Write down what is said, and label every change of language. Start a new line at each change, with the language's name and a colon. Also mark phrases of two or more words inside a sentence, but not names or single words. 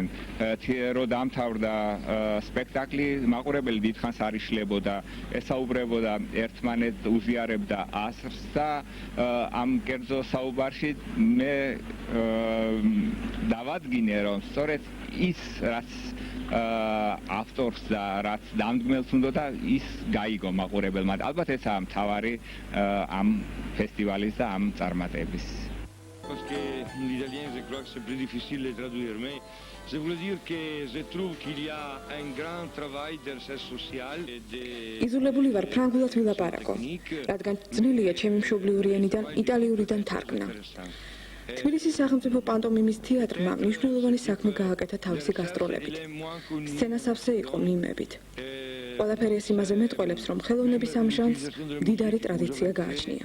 Georgian: რო დაამთავრდა სპექტაკლი, მაყურებელი დიდხანს არ იშლებოდა, ესაუბრებოდა ერთმანეთს, უზიარებდა ასრს და ამ კერძო საუბარში მე დავადგინე, რომ სწორედ ის რაც ავტორს და რაც დამდგმელს უნდა ის გაიგო მაყურებელმა. ალბათ ესაა მთავარი ამ ფესტივალის და ამ წარმატების.
French: Parce que l'italien, je crois que c'est plus difficile de traduire, mais je voulais dire que je trouve qu'il y a un grand travail de recherche sociale et de...
Georgian: იზოლებული ვარ ფრანგულად ვილაპარაკო, რადგან ძნელია ჩემი მშობლიური ენიდან იტალიურიდან თარგმნა. თბილისის სახელმწიფო პანტომიმის თეატრმა მნიშვნელოვანი საქმე გააკეთა თავისი გასტროლებით. სცენასავსე იყო მიმებით. ყველაფერი ეს იმაზე მეტყველებს, რომ ხელოვნების ამ ჟანრს მდიდარი ტრადიცია გააჩნია.